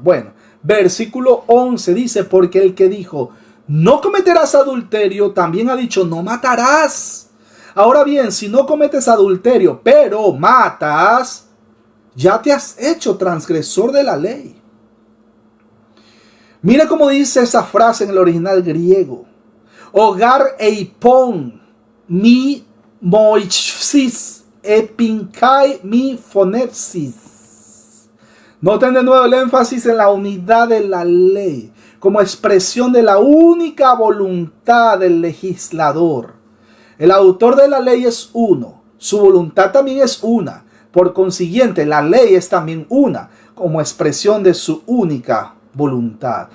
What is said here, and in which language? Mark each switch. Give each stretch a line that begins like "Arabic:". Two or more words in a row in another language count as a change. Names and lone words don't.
Spanish: Bueno, versículo 11 dice, porque el que dijo, no cometerás adulterio, también ha dicho, no matarás. Ahora bien, si no cometes adulterio, pero matas, ya te has hecho transgresor de la ley. Mire cómo dice esa frase en el original griego.
Greek: ὁ γὰρ εἰπών, μὴ μοιχεύσῃς, εἶπεν καὶ μὴ φονεύσῃς.
Spanish: Noten de nuevo el énfasis en la unidad de la ley, como expresión de la única voluntad del legislador. El autor de la ley es uno, su voluntad también es una. Por consiguiente, la ley es también una, como expresión de su única voluntad.